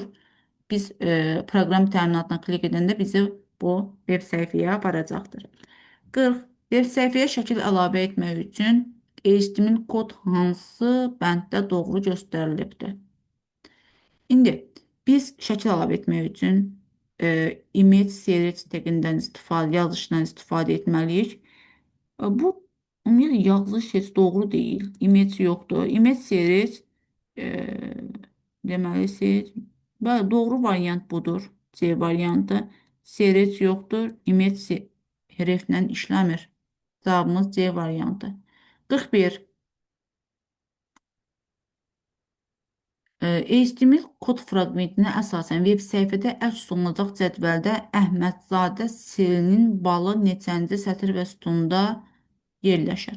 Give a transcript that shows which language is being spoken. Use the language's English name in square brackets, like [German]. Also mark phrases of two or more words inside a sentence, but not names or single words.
[Azerbaijani] Biz proqram təminatına klik edəndə bizi bu veb səhifəyə aparacaqdır. 40. Veb səhifəyə şəkil əlavə etmək üçün HTML kod hansı bənddə doğru göstərilibdir? İndi biz şəkil əlavə etmək üçün [English] image series [Azerbaijani] teqindən istifadə, yazılışından istifadə etməliyik. Bu ümumiyyətlə yazılış heç doğru deyil. Image yoxdur. [English] Image series [Azerbaijani] e, deməli siz bəli, doğru variant budur. C variantı. Series yoxdur. Image hərflə işləmir. Cavabımız C variantı. 41. HTML kod fraqmentinə əsasən veb səhifədə əks olunacaq cədvəldə Əhmədzadə selinin balı neçənci sətr və sütunda yerləşir?